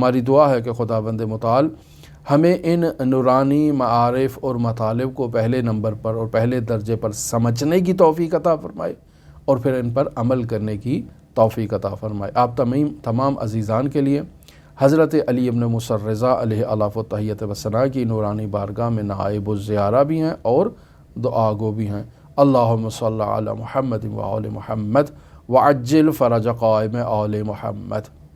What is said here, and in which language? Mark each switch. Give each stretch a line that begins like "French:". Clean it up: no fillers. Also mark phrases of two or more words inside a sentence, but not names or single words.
Urdu: ہماری دعا ہے کہ خداوند متعال ہمیں ان نورانی معارف اور مطالب کو پہلے نمبر پر اور پہلے درجے پر سمجھنے کی توفیق عطا فرمائے، اور پھر ان پر عمل کرنے کی توفیق عطا فرمائے۔ آپ تمام عزیزان کے لیے حضرت علی ابن موسیٰ الرضا
Arabic: علیہ الاف و تحیت و ثناء
Urdu: کی نورانی بارگاہ میں نائب الزیارہ بھی ہیں اور دعا گو بھی ہیں۔
Arabic: اللہم صلی علی محمد و آل محمد وعجل فرج قائم آل محمد۔